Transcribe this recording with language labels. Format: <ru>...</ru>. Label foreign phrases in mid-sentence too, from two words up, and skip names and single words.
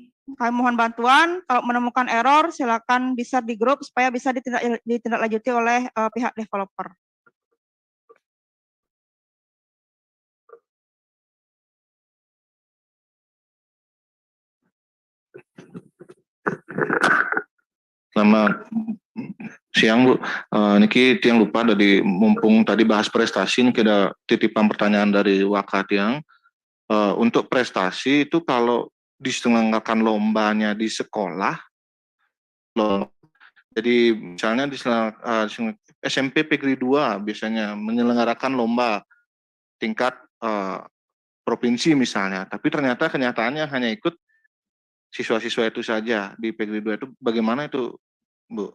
<id>Kami mohon bantuan, kalau menemukan error silakan di-share di grup supaya bisa ditindaklanjuti oleh pihak developer. Selamat siang Bu.</id> <ban>Niki tiang</ban> <id>lupa dari mumpung tadi bahas prestasi, ini ada titipan pertanyaan dari Waka Tiang. Untuk prestasi itu kalau diselenggarakan lombanya di sekolah, jadi misalnya di SMP Negeri 2 biasanya menyelenggarakan lomba tingkat provinsi misalnya, tapi ternyata kenyataannya hanya ikut siswa-siswa itu saja di Negeri 2 itu, bagaimana itu Bu?</id>